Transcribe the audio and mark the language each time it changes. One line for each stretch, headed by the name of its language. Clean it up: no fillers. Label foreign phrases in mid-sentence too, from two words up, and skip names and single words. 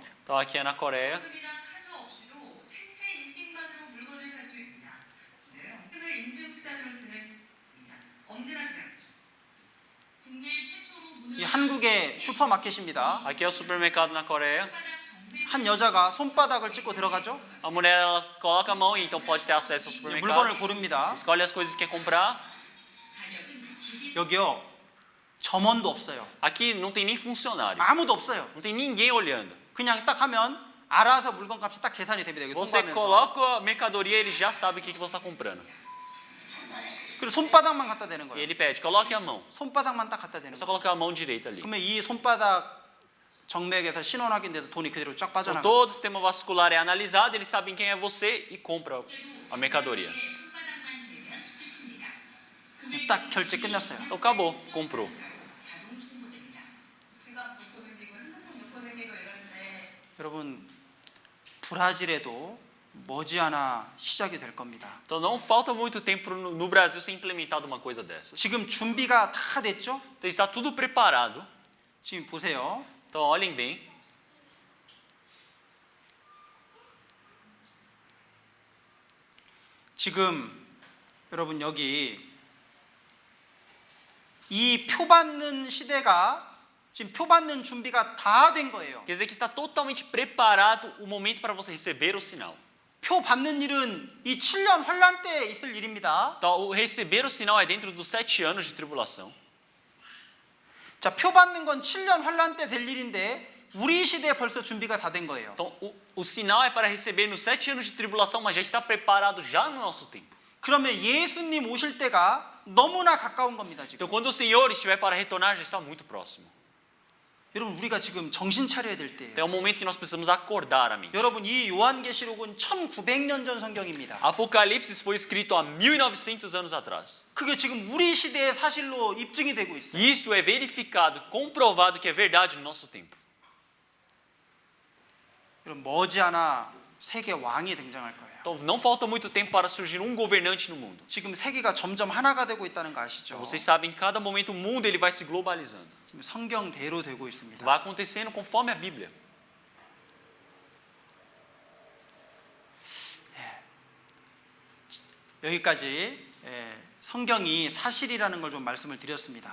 Portuguese: Então aqui é na Coreia.
Korean: 현금이나 카드 없이도 생체 인식만으로 물건을 살 수 있습니다. 현금을 인증 수단으로 쓰는 엄지나 장. 국내 최초로 문을 이 한국의 슈퍼마켓입니다.
Portuguese: Aqui é o supermercado na Coreia.
Korean: 한 여자가 손바닥을 찍고 들어가죠.
Portuguese: A mulher ela coloca a mão e então pode ter acesso ao
Korean: 물건을
Portuguese: supermercado.
Korean: 고릅니다.
Portuguese: Escolhe as coisas que quer comprar.
Korean: 여기요. 점원도 없어요.
Portuguese: Aqui não tem nem funcionário.
Korean: 아무도 없어요.
Portuguese: Não tem ninguém olhando.
Korean: 그냥 딱 하면 알아서 물건 값이 딱 계산이 됩니다. 여기
Portuguese: Você
Korean: 통과하면서.
Portuguese: coloca a mercadoria, ele já sabe o que você está comprando.
Korean: 그리고 손바닥만 갖다 대는
Portuguese: E
Korean: 거예요.
Portuguese: ele pede, coloque a mão.
Korean: 손바닥만 딱 갖다 대는
Portuguese: É só
Korean: 거예요.
Portuguese: colocar a mão direita ali.
Korean: 그러면 이 손바닥 정맥에서 신원 확인돼서 돈이 그대로 쫙
Portuguese: Então,
Korean: 빠져나가요.
Portuguese: todo o sistema vascular é analisado, eles sabem quem é você e compra a mercadoria.
Korean: 손바닥만 대면 끝입니다. 그 딱 결제 끝났어요.
Portuguese: Então acabou, comprou.
Korean: 자동 통보됩니다. 지갑 놓고 다니고 핸드폰 놓고 다니고 이러는데 여러분 브라질에도 머지않아 시작이 될 겁니다.
Portuguese: Então não falta muito tempo no Brasil ser implementado uma coisa dessas.
Korean: 지금 준비가 다 됐죠?
Portuguese: Então está tudo preparado.
Korean: 지금 보세요.
Portuguese: Então olhem bem.
Korean: 지금 여러분 여기 이 표 받는 시대가 지금 표 받는 준비가 다 된 거예요.
Portuguese: Quer dizer que está totalmente preparado o momento para você receber o sinal.
Korean: 표 받는 일은 이 7년 환란 때에 있을 일입니다.
Portuguese: Então, o receber o sinal é dentro dos 7 anos de tribulação.
Korean: 자, 표 받는 건 7년 환란 때 될 일인데 우리 시대에 벌써 준비가 다 된 거예요.
Portuguese: Então, o sinal é para receber nos 7 anos de tribulação, mas já está preparado já no nosso tempo.
Korean: 그러면 예수님 오실 때가 너무나 가까운 겁니다, 지금.
Portuguese: Então, quando o Senhor estiver para retornar, já está muito próximo.
Korean: 여러분 우리가 지금 정신 차려야 될 때예요.
Portuguese: Então, é o momento que nós precisamos acordar a mente.
Korean: 여러분 이 요한계시록은 1900년 전 성경입니다.
Portuguese: Apocalipse foi escrito há 1900 anos atrás.
Korean: 그게 지금 우리 시대의 사실로 입증이 되고 있어요.
Portuguese: Isso é verificado, comprovado que é verdade no nosso tempo.
Korean: 여러분 머지않아 세계 왕이 등장할 거예요.
Portuguese: Então, não falta muito tempo para surgir um governante no mundo.
Korean: 지금 세계가 점점 하나가 되고 있다는 거 아시죠?
Portuguese: Vocês sabem, em cada momento o mundo ele vai se globalizando.
Korean: 지금 성경대로 되고 있습니다.
Portuguese: Vai acontecendo conforme a Bíblia.
Korean: 여기까지 성경이 사실이라는 걸 좀 말씀을 드렸습니다.